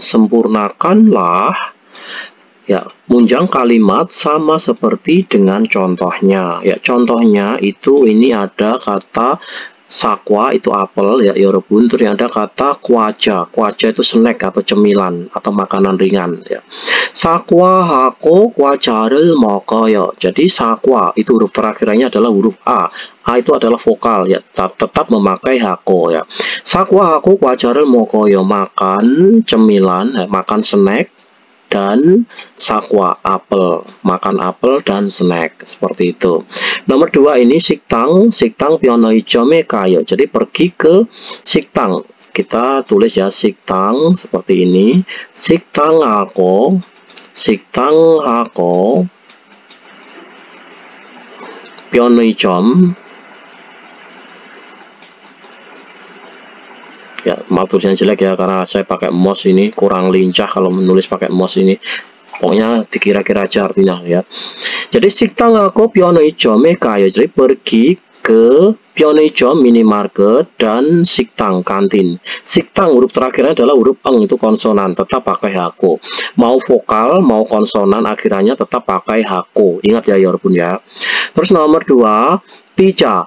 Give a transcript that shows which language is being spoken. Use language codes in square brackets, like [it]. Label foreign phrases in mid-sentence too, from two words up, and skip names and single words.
[id] Sempurnakanlah ya munjang kalimat sama seperti dengan contohnya. Ya contohnya itu ini ada kata sakwa itu apel ya yorobun. Terus yang ada kata kwaja. Kwaja itu snack atau cemilan atau makanan ringan ya. [ko] 사과 하고 과자 를 먹어요. [id] Jadi sakwa itu huruf terakhirnya adalah huruf A. A itu adalah vokal ya, tetap memakai hako ya. [ko] 사과 하고 과자 를 먹어요, [id] makan cemilan ya, makan snack. Dan sakwa apel, makan apel dan snack, seperti itu. Nomor 2 ini [ko] 식당 편의점에 가요. [id] Jadi pergi ke 식당, kita tulis ya 식당 seperti ini. [ko] 식당하고 편의점. [id] Ya, maaf tulisannya jelek ya, karena saya pakai mouse ini kurang lincah kalau menulis pakai mouse ini. Pokoknya dikira-kira aja artinya ya. [ko] Jadi 식당하고 편의점에 가요. [id] Jadi pergi ke 편의점 minimarket dan 식당 kantin. 식당 huruf terakhirnya adalah huruf eng, itu konsonan, tetap pakai hako. Mau vokal mau konsonan akhirnya tetap pakai hako. Ingat ya yorobun ya. Terus nomor 2 pizza.